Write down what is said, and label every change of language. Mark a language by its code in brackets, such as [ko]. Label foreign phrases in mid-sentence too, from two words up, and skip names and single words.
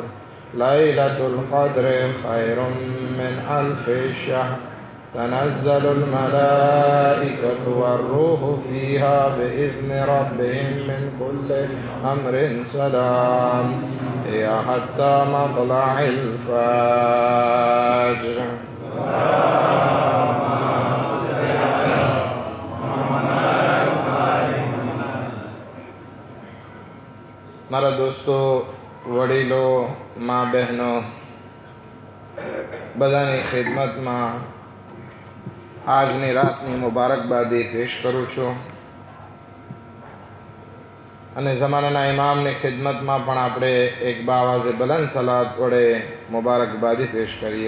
[ar] ليلة القدر خير من 1000 شهر. تنزل الملائكة والروح فيها بإذن ربهم من كل أمر سلام هي حتى مطلع الفجر. [gu] મારા દોસ્તો, વડીલો, મા બહેનો, બધાની ખિદમતમાં આજની રાતની મુબારકબાદી પેશ કરું છું અને જમાનાના ઇમામની ખિદમતમાં પણ આપણે એક બાવાઝે બલંદ સલાત વડે મુબારકબાદી પેશ કરીએ.